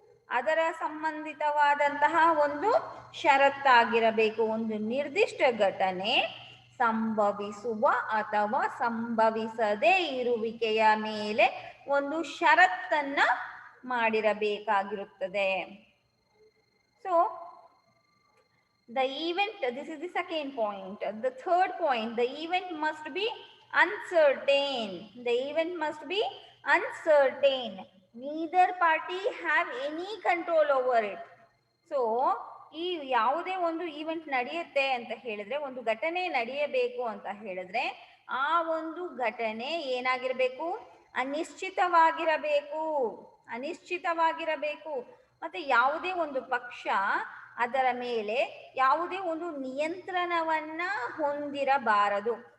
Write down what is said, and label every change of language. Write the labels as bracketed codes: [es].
[kn] ಅದರ ಸಂಬಂಧಿತವಾದಂತಹ ಒಂದು ಷರತ್ತಾಗಿರಬೇಕು. ಒಂದು ನಿರ್ದಿಷ್ಟ ಘಟನೆ ಸಂಭವಿಸುವ ಅಥವಾ ಸಂಭವಿಸದೇ ಇರುವಿಕೆಯ ಮೇಲೆ ಒಂದು ಷರತ್ತನ್ನ ಮಾಡಿರಬೇಕಾಗಿರುತ್ತದೆ. [en] So the event, this is the second point. The third point, the event must be uncertain. The event must be uncertain. Neither party have any control over it. [kn] So ಈ ಯಾವುದೇ ಒಂದು ಈವೆಂಟ್ ನಡೆಯುತ್ತೆ ಅಂತ ಹೇಳಿದ್ರೆ, ಒಂದು ಘಟನೆ ನಡೆಯಬೇಕು ಅಂತ ಹೇಳಿದ್ರೆ ಆ ಒಂದು ಘಟನೆ ಏನಾಗಿರ್ಬೇಕು? ಅನಿಶ್ಚಿತವಾಗಿರಬೇಕು. ಅನಿಶ್ಚಿತವಾಗಿರಬೇಕು. ಮತ್ತೆ ಯಾವುದೇ ಒಂದು ಪಕ್ಷ ಅದರ ಮೇಲೆ ಯಾವುದೇ ಒಂದು ನಿಯಂತ್ರಣವನ್ನ ಹೊಂದಿರಬಾರದು.